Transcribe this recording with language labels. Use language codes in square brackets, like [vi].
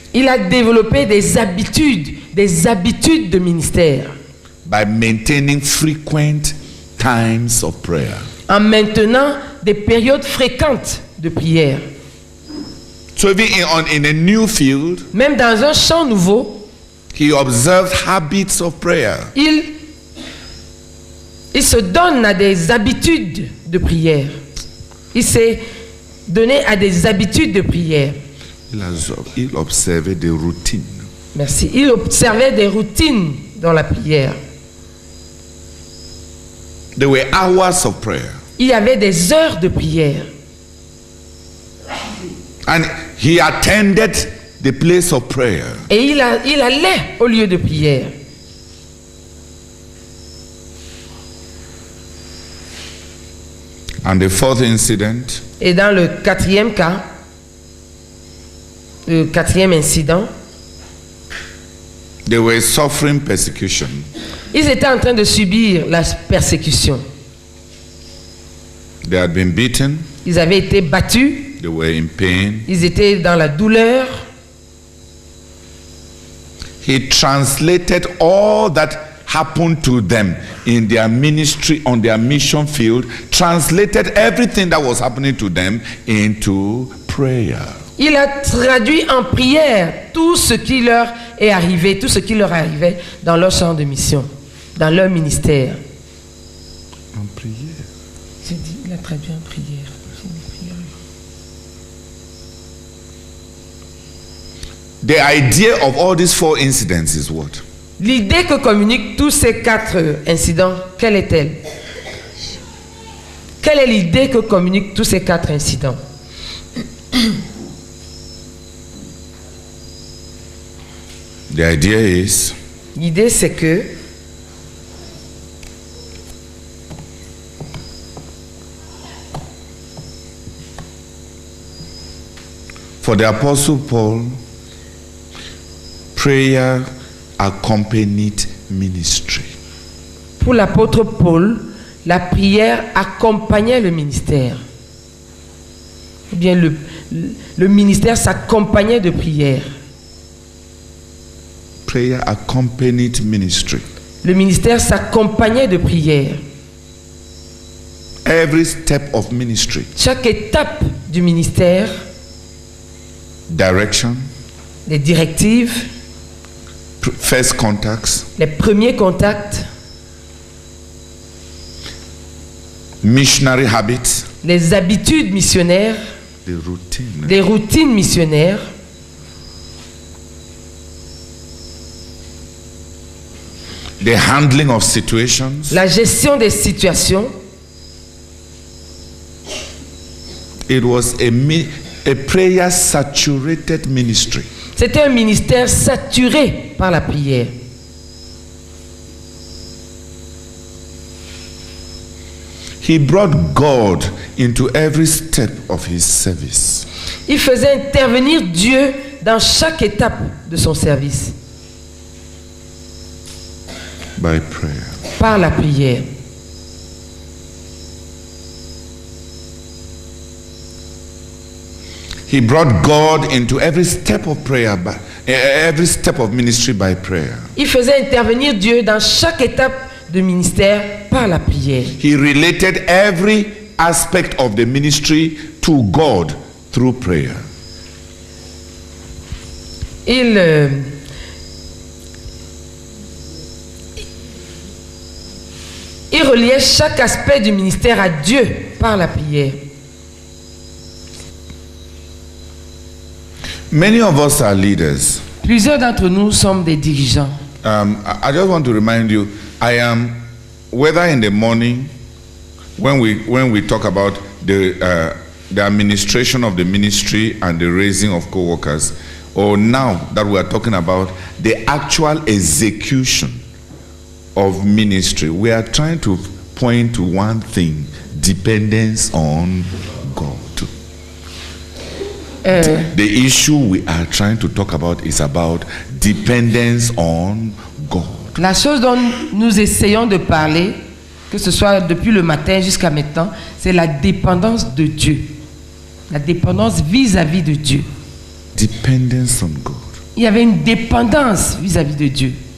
[fr] Il a développé des habitudes de ministère. [en] By maintaining frequent times of prayer. [fr] En maintenant des périodes fréquentes de prière. [en] So even in a new field, [fr] même dans un champ nouveau, [en] he observed habits of prayer. [fr] Il se donne à des habitudes de prière. Il s'est donné à des habitudes de prière. Il observait des routines. Merci. Il observait des routines dans la prière. [en] There were hours of prayer. [fr] Il y avait des heures de prière. [en] And he attended the place of prayer. [fr] Et il allait au lieu de prière. [en] And the fourth incident, [fr] Et dans le quatrième cas, le quatrième incident, [en] they were suffering persecution. [fr] ils étaient en train de subir la persécution. [en] They had been beaten. [fr] Ils avaient été battus. [en] They were in pain. [fr] Ils étaient dans la douleur. [en] He translated all that happened to them in their ministry, on their mission field, translated everything that was happening to them into prayer. [fr] Il a traduit en prière tout ce qui leur est arrivé, tout ce qui leur arrivait dans leur champ de mission, dans leur ministère. En prière. J'ai dit, il a traduit en prière. [en] The idea of all these four incidents is what? [fr] L'idée que communiquent tous ces 4 incidents, quelle est-elle? Quelle est l'idée que communiquent tous ces 4 incidents? [en] The idea is [fr] L'idée c'est que [en] for the Apostle Paul, prayer accompanied ministry. [fr] pour l'apôtre Paul, la prière accompagnait le ministère. Ou bien le ministère s'accompagnait de prière. [en] Prayer accompanied ministry. [fr] Le ministère s'accompagnait de prière. [en] Every step of ministry, [fr] Chaque étape du ministère, [en] direction, [fr] les directives, [en] first contacts, [fr] les premiers contacts, [en] missionary habits, [fr] les habitudes missionnaires, [en] the routine, [fr] les routines missionnaires, [en] the handling of situations. [fr] la gestion des situations. [en] It was a prayer saturated ministry. [fr] C'était un ministère saturé par la prière. [en] He brought God into every step of his service. [fr] Il faisait intervenir Dieu dans chaque étape de son service [en] By prayer. [fr] par la prière. [en] He brought God into every step of prayer, every step of ministry by prayer. [fr] Il faisait intervenir Dieu dans chaque étape de ministère par la prière. [en] He related every aspect of the ministry to God through prayer. [fr] Il reliait chaque aspect du ministère à Dieu par la prière. [en] Many of us are leaders. [fr] Plusieurs d'entre nous sommes des dirigeants. [en] I just want to remind you, I am, whether in the morning, when we talk about the administration of the ministry and the raising of co-workers, or now that we are talking about the actual execution of ministry, we are trying to point to one thing: dependence on God. The issue we are trying to talk about is about dependence on God. [fr] La chose dont nous essayons de parler, que ce soit depuis le matin jusqu'à maintenant, c'est la dépendance de Dieu. La dépendance vis-à-vis de Dieu. [en] Dependence on God. [fr] Il y avait une dépendance vis-à-vis de Dieu.